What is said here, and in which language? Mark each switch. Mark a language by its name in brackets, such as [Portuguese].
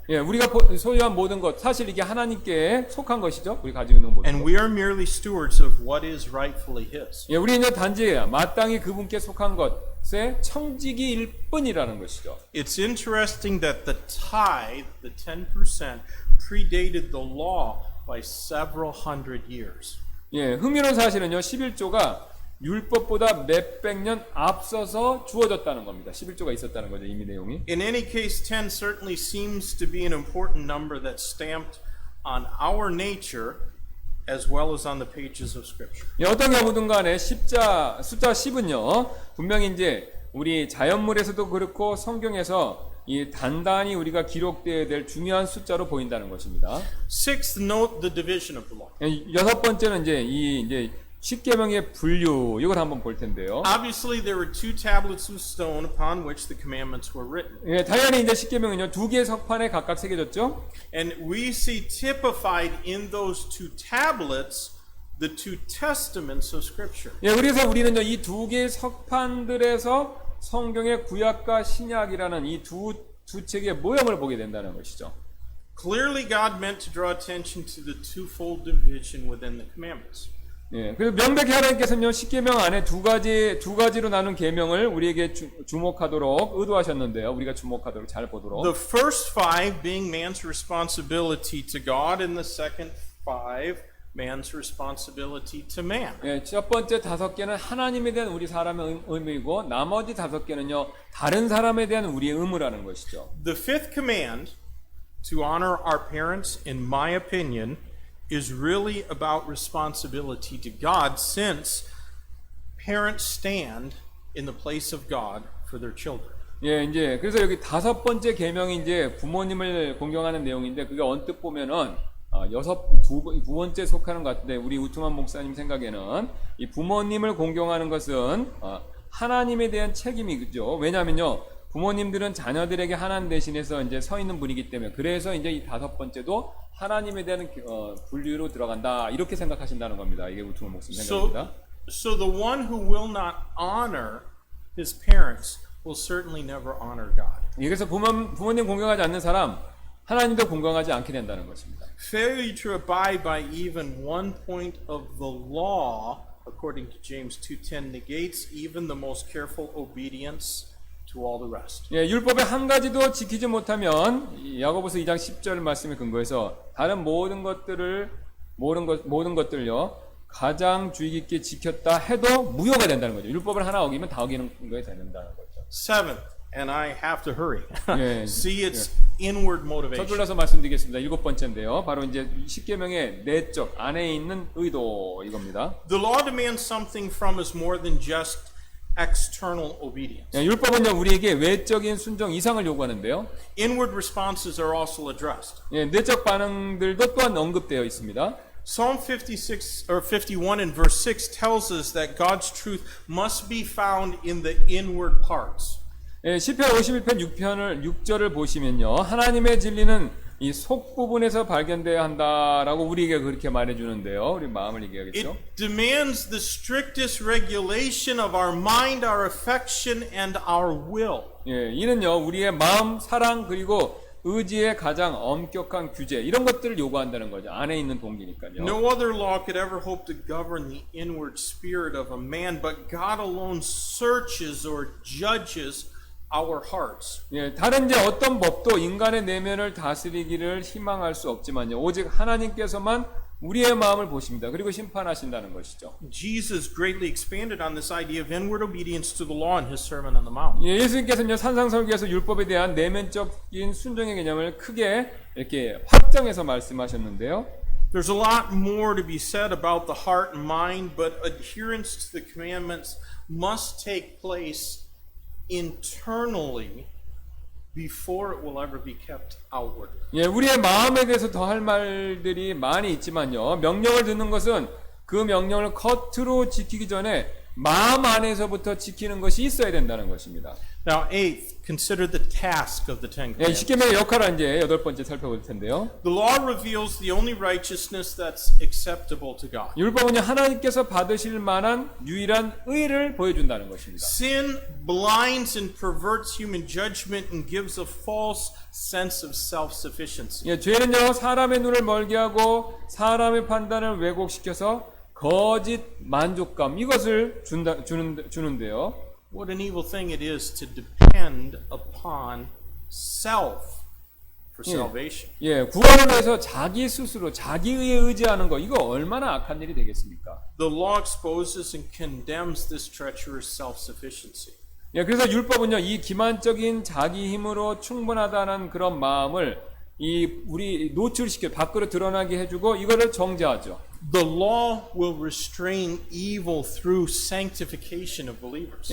[Korean] 예, 우리가 소유한 모든 것, 사실 이게 하나님께 속한 것이죠. 우리 가지고 있는 모든 [English] And [Korean] 것. [English] we are merely stewards of what is rightfully His. [Korean] 예, 우리는 단지 마땅히 그분께 속한 것의 청지기일 뿐이라는 것이죠. [English] It's interesting that the tithe, the 10%, predated the law by several hundred years. [Korean] 예, 흥미로운 사실은요, 11조가 율법보다 몇백 년 앞서서 주어졌다는 겁니다. 11조가 있었다는 거죠, 이미 내용이. [English] In any case, 10 certainly seems to be an important number that's stamped on our nature as well as on the pages of Scripture. [Korean] 예, 어떤 경우든 간에 숫자 10은요, 분명히 이제 우리 자연물에서도 그렇고 성경에서 이 단단히 우리가 기록되어야 될 중요한 숫자로 보인다는 것입니다. [English] Sixth, note the division of the law. [Korean] 예, 여섯 번째는 이제 십계명의 분류, 이걸 한번 볼 텐데요. [English] Obviously, there were two tablets of stone upon which the commandments were written. [Korean] 예, 당연히 이제 십계명은요, 두 개의 석판에 각각 새겨졌죠. [English] And we see typified in those two tablets the two testaments of Scripture. [Korean] 예, 그래서 우리는요, 이 두 개의 석판들에서 성경의 구약과 신약이라는 이 두 책의 모형을 보게 된다는 것이죠. [English] Clearly, God meant to draw attention to the twofold division within the commandments. [Korean] 예, 그래서 명백히 하나님께서는요, 십계명 안에 두 가지로 나눈 계명을 우리에게 주목하도록 의도하셨는데요. 우리가 주목하도록 잘 보도록. [English] The first five being man's responsibility to God, and the second five man's responsibility to man. [Korean] 예, 첫 번째 5개는 하나님에 대한 우리 사람의 의무이고, 나머지 5개는요, 다른 사람에 대한 우리의 의무라는 것이죠. [English] The fifth command, to honor our parents, in my opinion, is really about responsibility to God, since parents stand in the place of God for their children. [Korean] 예, 이제 그래서 여기 5번째 계명이 이제 부모님을 공경하는 내용인데, 그게 언뜻 보면은 두 번째 속하는 것 같은데, 우리 우퉁한 목사님 생각에는 이 부모님을 공경하는 것은 하나님에 대한 책임이죠. 왜냐면요, 부모님들은 자녀들에게 하나님 대신해서 이제 서 있는 분이기 때문에, 그래서 이제 이 5번째도 하나님에 대한 분류로 들어간다, 이렇게 생각하신다는 겁니다. 이게 우퉁한 목사님 생각입니다. [English] So the one who will not honor his parents will certainly never honor God. [Korean] 예, 그래서 부모님 공경하지 않는 사람, 하나님도 공경하지 않게 된다는 것입니다. [English] Failure to abide by even one point of the law, according to James 2:10, negates even the most careful obedience to all the rest. [Korean] 예, 율법의 한 가지도 지키지 못하면 야고보서 2장 10절 말씀에 근거해서 다른 모든 것들요, 가장 주의 깊게 지켰다 해도 무효가 된다는 거죠. 율법을 하나 어기면 다 어기는 거에 된다는 거죠. [English] Seventh, and I have to hurry. [Korean] 예, [English] See its inward motivation. [Korean] 서둘러서 말씀드리겠습니다. 7번째인데요. 바로 이제 십계명의 내적 안에 있는 의도, 이겁니다. [English] The law demands something from us more than just external obedience. [Korean] 예, 율법은요, 우리에게 외적인 순종 이상을 요구하는데요. [English] Inward responses are also addressed. [Korean] 예, 내적 반응들도 또한 언급되어 있습니다. [English] Psalm 51 and verse 6 tells us that God's truth must be found in the inward parts. [Korean] 예, 시편 51편 6절을 보시면요, 하나님의 진리는 이 속 부분에서 발견돼야 한다라고 우리에게 그렇게 말해주는데요. 우리 마음을 얘기하겠죠. [English] It demands the strictest regulation of our mind, our affection, and our will. [Korean] 예, 이는요, 우리의 마음, 사랑, 그리고 의지의 가장 엄격한 규제, 이런 것들을 요구한다는 거죠. 안에 있는 동기니까요. [English] No other law could ever hope to govern the inward spirit of a man, but God alone searches or judges our hearts. [Korean] 예, 다른 이제 어떤 법도 인간의 내면을 다스리기를 희망할 수 없지만요, 오직 하나님께서만 우리의 마음을 보십니다. 그리고 심판하신다는 것이죠. [English] Jesus greatly expanded on this idea of inward obedience to the law in his Sermon on the Mount. [Korean] 예, 예수님께서는요, 산상설교에서 율법에 대한 내면적인 순종의 개념을 크게 이렇게 확장해서 말씀하셨는데요. [English] There's a lot more to be said about the heart and mind, but adherence to the commandments must take place internally before it will ever be kept outwardly. [Korean] 예, 우리의 마음에 대해서 더 할 말들이 많이 있지만요. 명령을 듣는 것은 그 명령을 겉으로 지키기 전에 마음 안에서부터 지키는 것이 있어야 된다는 것입니다. [English] Now, eighth, consider the task of the Ten [Korean] 예, [English] Commandments. [Korean] 십계명의 역할을 이제 여덟 번째 살펴볼 텐데요. [English] The law reveals the only righteousness that's acceptable to God. [Korean] 율법은요, 하나님께서 받으실 만한 유일한 의를 보여준다는 것입니다. [English] Sin blinds and perverts human judgment and gives a false sense of self-sufficiency. [Korean] 예, 죄는요, 사람의 눈을 멀게 하고 사람의 판단을 왜곡시켜서 거짓 만족감 이것을 주는데요. [English] What an evil thing it is to depend upon self for salvation. [Korean] 예, 구원을 위해서 자기 스스로 자기에 의지하는 거 이거 얼마나 악한 일이 되겠습니까? [English] The law exposes and condemns this treacherous self-sufficiency. [Korean] 예, 그래서 율법은요 이 기만적인 자기 힘으로 충분하다는 그런 마음을 우리 노출시켜 밖으로 드러나게 해주고 이거를 정죄하죠. [English] The law will restrain evil through sanctification of believers.